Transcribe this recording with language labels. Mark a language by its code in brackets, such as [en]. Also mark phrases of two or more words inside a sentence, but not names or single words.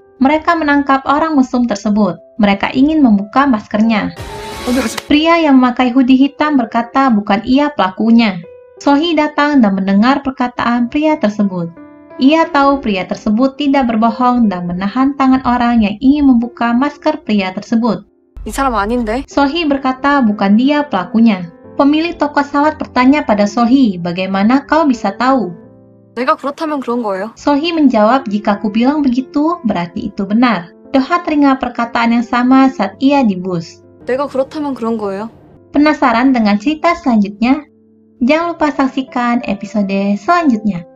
[id] Mereka menangkap orang mesum tersebut. Mereka ingin membuka maskernya. Pria yang memakai hoodie hitam berkata bukan ia pelakunya. Solhi datang dan mendengar perkataan pria tersebut. Ia tahu pria tersebut tidak berbohong dan menahan tangan orang yang ingin membuka masker pria tersebut. [ko] 이 사람 아닌데? [id] Solhi berkata bukan dia pelakunya. Pemilik toko salad bertanya pada Solhi, bagaimana kau bisa tahu? [ko] 내가 그렇다면 그런 거예요. [id] Solhi menjawab, jika ku bilang begitu, berarti itu benar. Doha teringat perkataan yang sama saat ia di bus. [ko] 내가 그렇다면 그런 거예요. [id] Penasaran dengan cerita selanjutnya? Jangan lupa saksikan episode selanjutnya.